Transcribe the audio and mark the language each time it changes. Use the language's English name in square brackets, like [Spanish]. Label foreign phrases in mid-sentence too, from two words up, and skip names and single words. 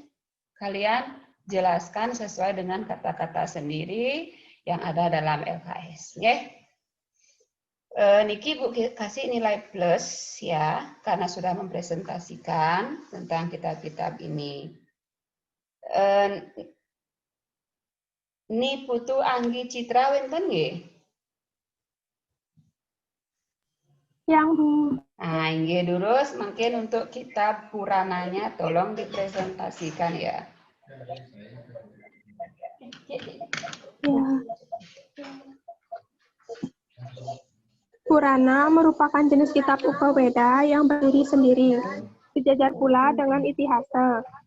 [Indonesian] Kalian jelaskan sesuai dengan kata-kata sendiri yang ada dalam LKS. Niki Ibu kasih nilai plus ya, karena sudah mempresentasikan tentang kitab-kitab ini. Ni putu Anggi Citra [Balinese] wenten nggih? [Indonesian] Yang Bu. Nah, [Balinese] inggih durus [Indonesian] mungkin untuk kitab Purananya tolong dipresentasikan ya. Ya. Purana merupakan jenis kitab Upaweda yang berdiri sendiri, sejajar pula dengan Itihasa.